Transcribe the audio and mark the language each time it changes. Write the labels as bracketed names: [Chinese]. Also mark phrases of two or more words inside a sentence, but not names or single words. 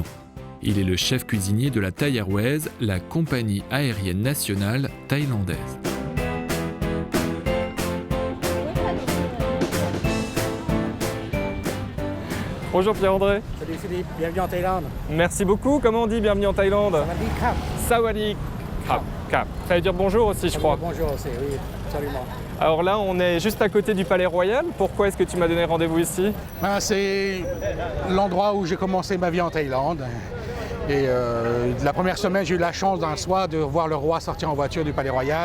[French] Il est le chef cuisinier de la Thai Airways, la compagnie aérienne nationale thaïlandaise. Bonjour Pierre-André. Salut Philippe, bienvenue en Thaïlande. Merci beaucoup, comment on dit bienvenue en Thaïlande? [Thai] สวัสดีครับ. สวัสดีครับ. [French] Ça veut dire bonjour aussi, je crois. Bonjour aussi, oui, absolument. Alors là, on est juste à côté du Palais Royal. Pourquoi est-ce que tu m'as donné rendez-vous ici? C'est l'endroit où j'ai commencé ma vie en Thaïlande. Et la première semaine, j'ai eu la chance d'un soir de voir le roi sortir en voiture du Palais Royal.